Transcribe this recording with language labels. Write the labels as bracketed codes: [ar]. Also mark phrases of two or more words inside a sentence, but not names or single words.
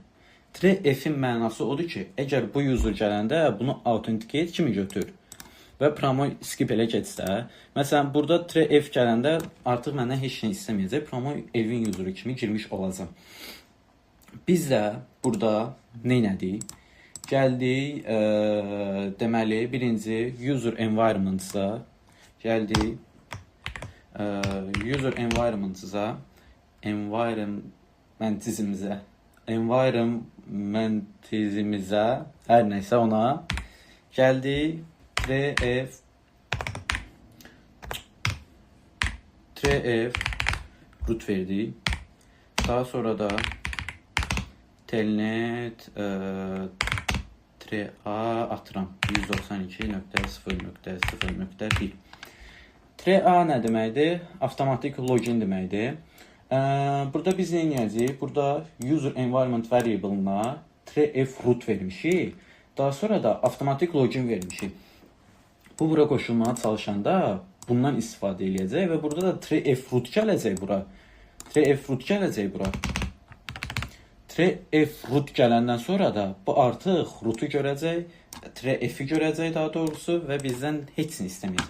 [az] 3F-in mənası odur ki, əgər bu user gələndə bunu authenticate kimi götür və promo skip elə getsə, məsələn, burada 3F gələndə artıq məndən heç nə istəməyəcək, promo Elvin user kimi girmiş olacaq. Biz də burada nə elədik? Gəldik, deməli, birinci [en] user environment- [az] a gəldik, [en] user environment- [az] a, environmentizimizə, hər nəysə ona gəldik, 3F root verdik. Daha sonra da telnet 3A atıram 192.0.0.1. 3A nə deməkdir? Avtomatik login deməkdir. Burada biz nə edəcəyik? Burada [en] user environment variable- [az] na 3F root vermişik. Daha sonra da avtomatik login vermişik. Bu bura qoşulmaya çalışanda bundan istifadə edəcək və burada da 3F root gələcək bura. 3F root gələcək bura. 3F root gələndən sonra da bu artıq root'u görəcək, 3F'i görəcək daha doğrusu və bizdən heç nə istəməyəcək.